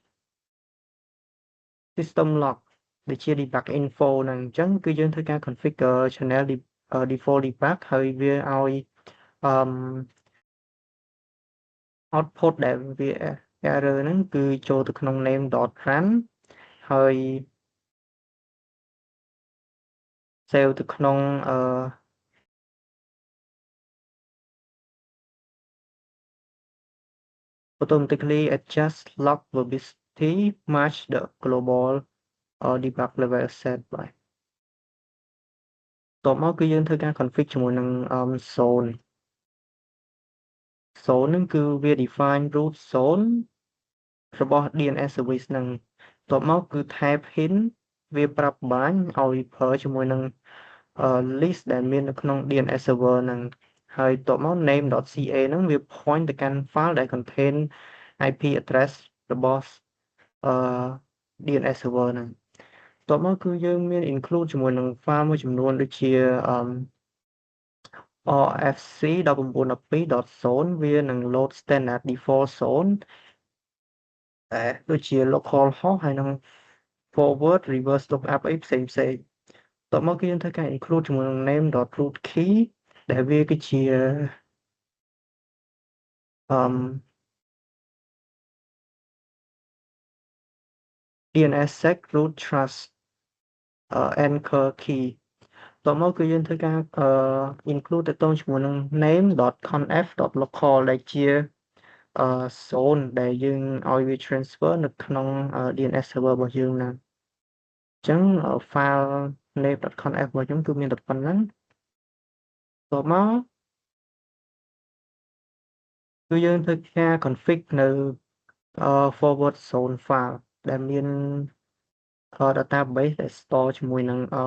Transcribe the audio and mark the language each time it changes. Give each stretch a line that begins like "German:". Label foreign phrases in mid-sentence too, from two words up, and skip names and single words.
English: system log
Khmer: ដែលជា
English: debug info
Khmer: ហ្នឹងអញ្ចឹងគឺយើងធ្វើការ
English: configure channel default debug
Khmer: ហើយវាឲ្យ output ដែលវា error ហ្នឹងគឺចូលទៅក្នុង name.run ហើយ save ទៅក្នុង
English: automatically adjust log verbosity match the global debug level set
Khmer: បាទបន្ទាប់មកគឺយើងធ្វើការ config ជាមួយនឹង zone ហ្នឹងគឺវា
English: define root zone
Khmer: របស់
English: DNS service
Khmer: ហ្នឹងបន្ទាប់មកគឺ
English: type hint
Khmer: វាប្រាប់បាញ់ឲ្យប្រើជាមួយនឹង list ដែលមាននៅក្នុង
English: DNS server
Khmer: ហ្នឹងហើយបន្ទាប់មក name.ca ហ្នឹងវា point ទៅកាន់ file ដែល
English: contain IP address
Khmer: របស់
English: DNS server
Khmer: ហ្នឹងបន្ទាប់មកគឺយើងមាន include ជាមួយនឹង file មួយចំនួនដូចជា RFC 1912.0 វានឹង
English: load standard default zone
Khmer: ដូចជា
English: local host
Khmer: ហើយនឹង
English: forward reverse lookup
Khmer: អីផ្សេងបន្ទាប់មកគឺយើងធ្វើការ include ជាមួយនឹង
English: name.root key
Khmer: ដែលវាគឺជា
English: DNSSEC root trust anchor key
Khmer: តមកគឺយើងធ្វើការinclude ទៅជាមួយនឹង name.conf.local ដែលជាzone ដែលយើងឲ្យវា transfer នៅក្នុង
English: DNS server
Khmer: របស់យើងណាអញ្ចឹង file name.conf របស់ខ្ញុំគឺមានតែប៉ុណ្្នឹងតមក គឺយើងធ្វើការ config នៅ
English: forward zone file
Khmer: ដែលមាន database ដែល store ជាមួយនឹង